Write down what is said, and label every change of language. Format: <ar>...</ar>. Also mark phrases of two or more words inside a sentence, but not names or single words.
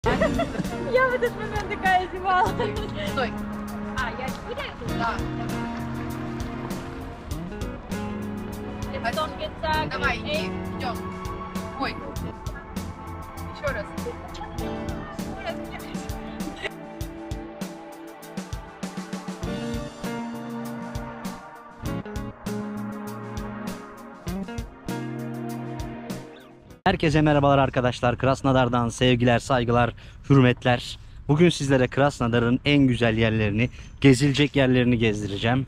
<ru>Я в этот момент такая зевала. Стой. Я теперь? Да.</ru> <en>Don't get stuck.</en> <ru>Давай, иди, идем. Ой. Еще раз.</ru> <tr>Herkese merhabalar arkadaşlar. Krasnodar'dan sevgiler, saygılar, hürmetler. Bugün sizlere Krasnodar'ın en güzel yerlerini, gezilecek yerlerini gezdireceğim.</tr>